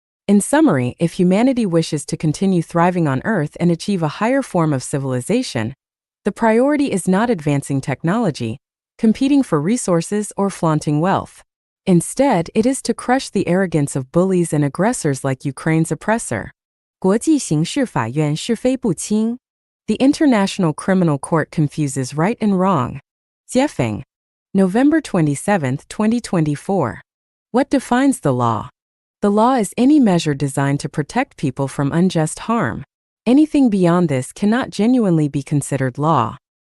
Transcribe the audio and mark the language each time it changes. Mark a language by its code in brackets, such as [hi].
[en] In summary, if humanity wishes to continue thriving on Earth and achieve a higher form of civilization, the priority is not advancing technology, competing for resources, or flaunting wealth. Instead, it is to crush the arrogance of bullies and aggressors like Ukraine's oppressor. [zh] 国际刑事法院是非不清. [en] The International Criminal Court confuses right and wrong. Xuefeng. November 27, 2024. What defines the law? The law is any measure designed to protect people from unjust harm. Anything beyond this cannot genuinely be considered law.